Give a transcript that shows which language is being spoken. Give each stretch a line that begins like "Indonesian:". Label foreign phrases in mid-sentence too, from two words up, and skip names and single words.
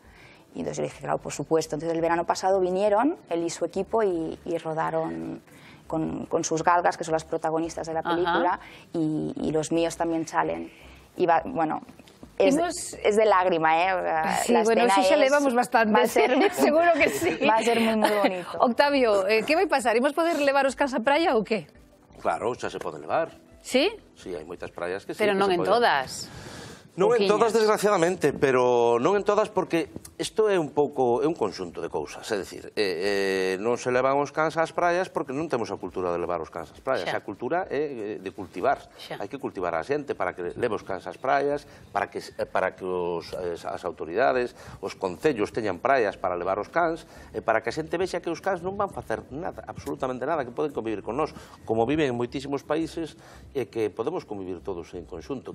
Spanish: Y entonces le dije, claro, por supuesto. Entonces el verano pasado vinieron, él y su equipo, y rodaron con sus galgas, que son las protagonistas de la película, y los míos también salen. Y bueno, es de lágrima, ¿eh? Sí, bueno, sí se levamos bastante, va a ser, seguro que sí. Va a ser muy, muy bonito.
Galician: Octavio, ¿qué vai pasar? Imos poder levar os cans a praia ou qué? Claro, xa se poden levar. Sí? Sí, hai moitas praias que sí. Pero non en todas. Non en todas, desgraciadamente, pero non en todas porque isto é un pouco, é un conxunto de cousas, é dicir, non se levan os cans ás praias porque non temos a cultura de levar os cans ás praias, a cultura é de cultivar, hai que cultivar a xente para que leve os cans ás praias, para que as autoridades, os concellos teñan praias para levar os cans, e para que a xente vexa que os cans non van facer nada, absolutamente nada, que poden convivir con nós, como viven en moitísimos países, e que podemos convivir todos en conxunto.